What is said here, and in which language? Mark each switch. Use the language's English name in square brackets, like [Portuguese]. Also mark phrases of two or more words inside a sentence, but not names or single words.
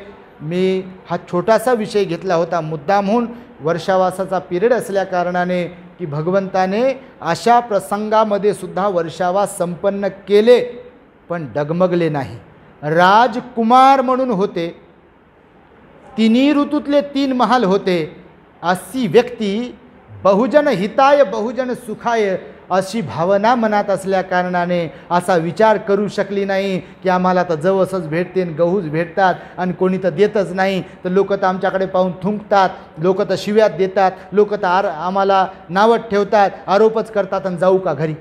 [Marathi] मी हा छोटासा विषय घेतला होता मुद्दामहून, वर्षावासाचा पिरियड असल्याकारणाने, की भगवंताने अशा प्रसंगामध्ये सुद्धा वर्षावास संपन्न केले पण डगमगले नाही. राजकुमार म्हणून होते, 3 ऋतूतले 3 महाल होते. अशी व्यक्ती [Pali] बहुजन हिताय बहुजन सुखाय [Marathi] अशी भावना मनात असल्या कारणाने असा विचार करू शकली नाही की आम्हाला तर जवसच भेटते, गहूच भेटतात आणि कोणी तर देतच नाही, तर लोक तर आमच्याकडे पाहून थुंकतात, लोक तर शिव्यात देतात, लोक तर आम्हाला नावत ठेवतात, आरोपच करतात आणि जाऊ का घरी.